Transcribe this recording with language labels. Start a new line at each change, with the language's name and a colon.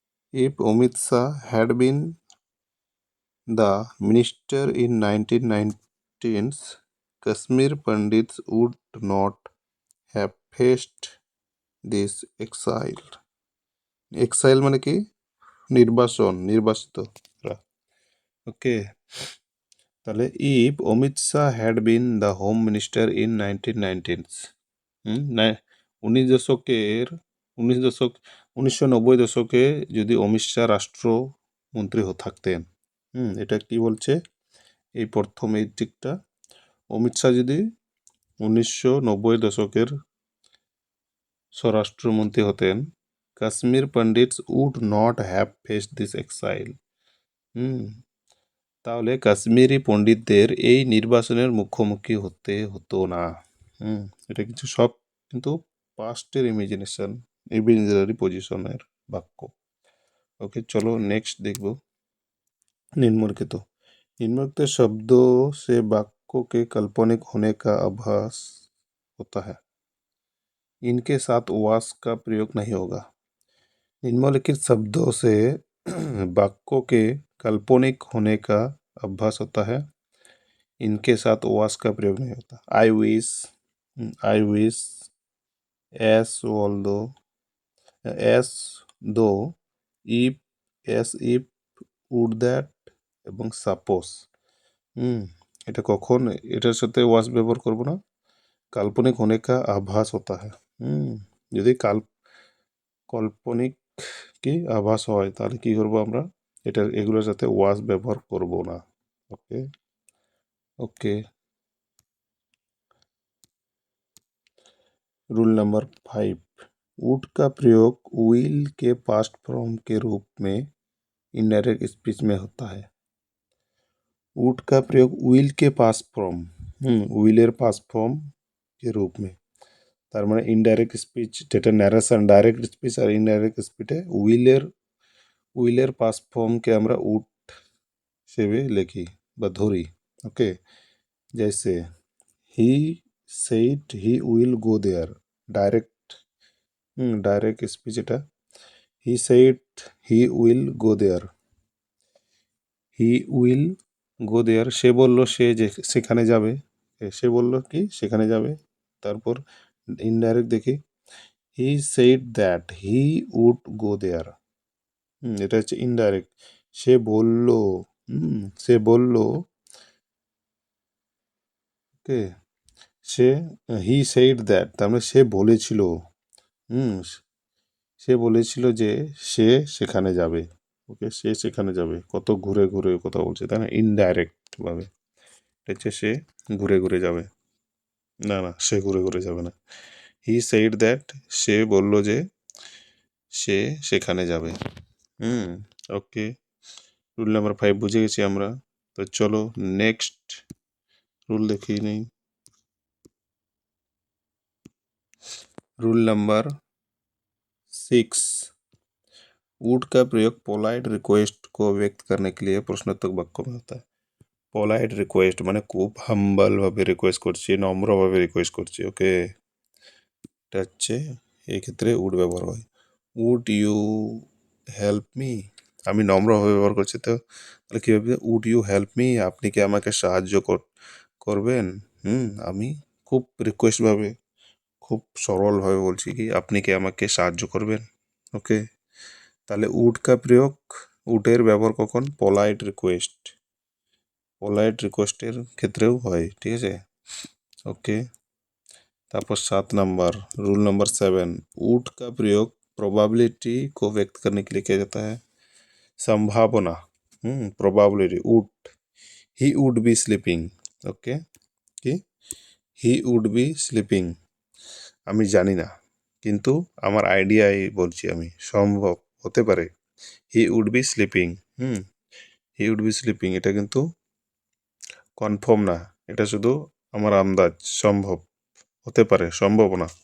English: If Amit Shah had been the minister in 1919s, Kashmir Pandits would not have faced this exile.
Bangla: Exile মানে কি? নির্বাসিত। ওকে, তাহলে
English: if Amit Shah had been the home minister in 1919s,
Bangla: উনিশ দশকের 1990 দশকে যদি অমিত শাহ রাষ্ট্রমন্ত্রী থাকতেন, এটা কি বলছে এই প্রথম এই দিকটা, অমিত শাহ যদি 1990 দশকের স্বরাষ্ট্রমন্ত্রী হতেন,
English: Kashmir Pandits would not have faced this exile.
Bangla: তাহলে কাশ্মীরি পণ্ডিতদের এই নির্বাসনের মুখোমুখি হতে হতো না। এটা কিছু সব কিন্তু পাস্টের ইমেজিনারি পজিশনের বাক্য। ওকে, চলো নেক্সট দেখব।
Hindi: निम्नलिखित निम्नलिखित शब्दों से वाक्यों के काल्पनिक होने का आभास होता है, इनके साथ वास का प्रयोग नहीं होगा। निम्नलिखित शब्दों से वाक्यों के काल्पनिक होने का आभास होता है, इनके साथ वास का प्रयोग नहीं होता।
English: I wish, as although, as though, if, as if, would that এবং suppose.
Bangla: এটা কখন এটার সাথে ওয়াস ব্যবহার করব না?
Hindi: কাল্পনিক होने का आभास होता है।
Bangla: যদি কাল্পনিক কি আভাস হয় তাহলে কি করব আমরা? এগুলোর সাথে ওয়াস ব্যবহার করব না।
Hindi: ওকে ওকে रूल नंबर 5, वुड का प्रयोग विल के पास्ट फॉर्म के रूप में इनडायरेक्ट स्पीच में होता है। वुड का प्रयोग विल के पास्ट फॉर्म,
Bangla: উইলের পাস্ট ফর্ম
Hindi: के रूप में,
Bangla: তার মানে ইনডাইরেক্ট স্পিচ যেটা ন্যারেশন, ডাইরেক্ট স্পিচ আর ইনডাইরেক্ট স্পিচে উইলের পাস্ট ফর্মকে আমরা উড হিসেবে লিখি বা ধরি।
English: okay,
Hindi: जैसे ही
English: said he will go there,
Bangla: direct speech এটা।
English: he said he will go there,
Bangla: he will go there, সে বলল সে সেখানে যাবে, সে বলল কি সেখানে যাবে। তারপর ইনডাইরেক্ট দেখি,
English: he said that he would go there,
Bangla: এটা হচ্ছে ইনডাইরেক্ট। সে বলল, সে বলল, ওকে, সে
English: he said that,
Bangla: তার মানে সে বলেছিল, সে বলেছিল যে সে সেখানে যাবে। ওকে, সে সেখানে যাবে, কত ঘুরে ঘুরে কথা বলছে তাই না, ইনডাইরেক্টভাবে। এটা হচ্ছে সে ঘুরে ঘুরে যাবে, না সে ঘুরে ঘুরে যাবে না।
English: he said that,
Bangla: সে বলল যে সে সেখানে যাবে। ওকে, রুল নাম্বার 5 বুঝে গেছি আমরা। তো চলো নেক্সট রুল দেখিয়ে নেই।
Hindi: रूल नंबर 6, वुड का प्रयोग पोलाइट रिक्वेस्ट को व्यक्त करने के लिए प्रश्नार्थक वाक्य में होता है।
Bangla: पोलाइट रिक्वेस्ट মানে খুব হাম্বলভাবে রিকোয়েস্ট করছি, নম্রভাবে রিকোয়েস্ট করছি। ওকে, এটা হচ্ছে এই ক্ষেত্রে উড ব্যবহার হয়।
English: would you help me,
Bangla: আমি নম্রভাবে ব্যবহার করছি, তো তাহলে কী হবে?
English: would you help me,
Bangla: আপনি কি আমাকে সাহায্য করবেন? আমি খুব রিকোয়েস্টভাবে, খুব সরলভাবে বলছি কি আপনি কি আমাকে সাহায্য করবেন। ওকে, তাহলে উড
Hindi: কা প্রয়োগ,
Bangla: উডের ব্যবহার কখন? পোলাইট রিকোয়েস্টের ক্ষেত্রেও হয়, ঠিক আছে।
Hindi: ওকে,
Bangla: তারপর
Hindi: 7 नंबर, रूल नंबर 7, वुड का प्रयोग प्रोबेबिलिटी को व्यक्त करने के लिए किया जाता है। संभावना, probability, would,
English: He would be sleeping.
Bangla: Okay, কি
English: he would be sleeping,
Bangla: আমি জানি না কিন্তু আমার আইডিয়াই বলছি আমি, সম্ভব হতে পারে।
English: he would be sleeping, he would be sleeping,
Bangla: এটা কিন্তু কনফার্ম না, এটা শুধু আমার আন্দাজ, সম্ভব হতে পারে, সম্ভাবনা।